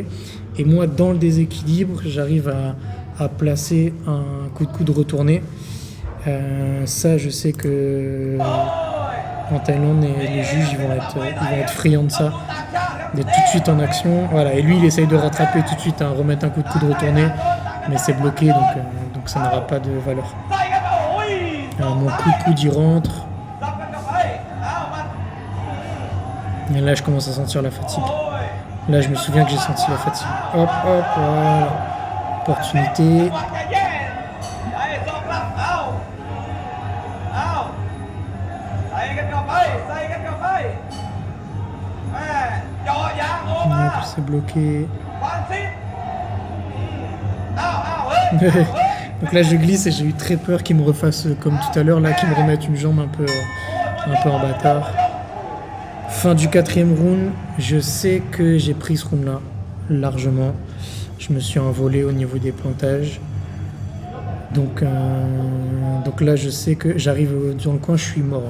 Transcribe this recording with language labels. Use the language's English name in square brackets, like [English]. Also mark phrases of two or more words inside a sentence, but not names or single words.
[French] Et moi, dans le déséquilibre, j'arrive à placer un coup de coude retourné. Ça, je sais que en Thaïlande, les juges ils vont être friands de ça, d'être tout de suite en action. Voilà. Et lui, il essaye de rattraper tout de suite, hein, remettre un coup de coude retourné, mais c'est bloqué, donc ça n'aura pas de valeur. [Thai] ใส่กันโอ้ย [French] Mon coup de coude, il rentre. [Thai] สับกันเข้าไปเอามัน [French] Et là, je commence à sentir la fatigue. [Thai] โอ้ย [French] Là, je me souviens que j'ai senti la fatigue. Hop, hop, voilà. Opportunité. [Thai] วัดจะแย่ไอ้สองรับเอาใส่กันเข้าไปใส่กันเข้าไปแม่เจาะยางโอมา [French] Hop, c'est bloqué. [Thai] ฟรานซิสเอาเฮ้ย [French] Donc là, je glisse et j'ai eu très peur qu'il me refasse comme tout à l'heure, là, qu'il me remette une jambe un peu en bâtard. Fin du 4e round, je sais que j'ai pris ce round-là, largement. Je me suis envolé au niveau des plantages. Donc là, je sais que j'arrive dans le coin, je suis mort.